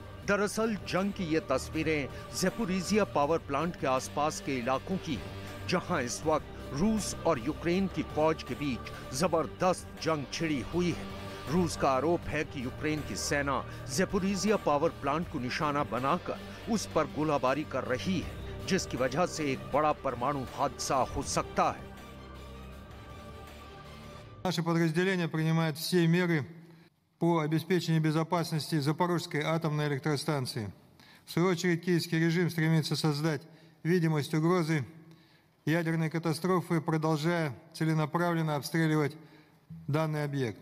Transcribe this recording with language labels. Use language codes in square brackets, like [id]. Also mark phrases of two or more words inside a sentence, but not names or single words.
[hi] दरअसल जंग की ये तस्वीरें ज़ेपोरिज़िया [en] power plant [hi] के आसपास के इलाकों की हैं, जहां इस वक्त रूस और यूक्रेन की फौज के बीच जबरदस्त जंग छिड़ी हुई है। रूस का आरोप है कि यूक्रेन की सेना ज़ेपोरिज़िया [en] power plant [hi] को निशाना बनाकर उस पर गोलाबारी कर रही है, जिसकी वजह से एक बड़ा परमाणु हादसा हो सकता है। [ru] Наше подразделение принимает все меры по обеспечению безопасности Запорожской атомной электростанции. В свою очередь, киевский режим стремится создать видимость угрозы ядерной катастрофы, продолжая целенаправленно обстреливать данный объект.